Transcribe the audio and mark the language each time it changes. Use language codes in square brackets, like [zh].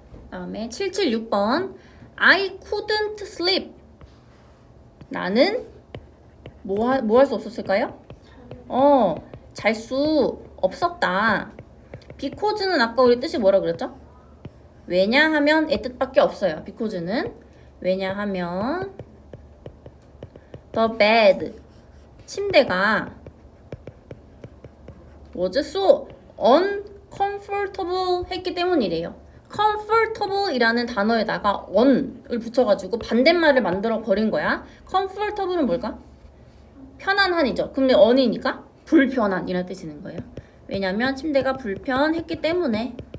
[ko] 다음에 776번 [en] I couldn't sleep. [ko] 나는 뭐 할 수 없었을까요? 잘 수 없었다. because는 아까 우리 뜻이 뭐라 그랬죠? 왜냐하면의 뜻밖에 없어요. because는 왜냐하면 [en] the bed [ko] 침대가 [en] was so uncomfortable [ko] 했기 때문이래요. comfortable 이라는 단어에다가 on을 붙여가지고 반대말을 만들어 버린 거야. comfortable은 뭘까? 편안한이죠. 근데 on이니까 불편한 이라는 뜻이 있는 거예요. 왜냐면 침대가 불편했기 때문에.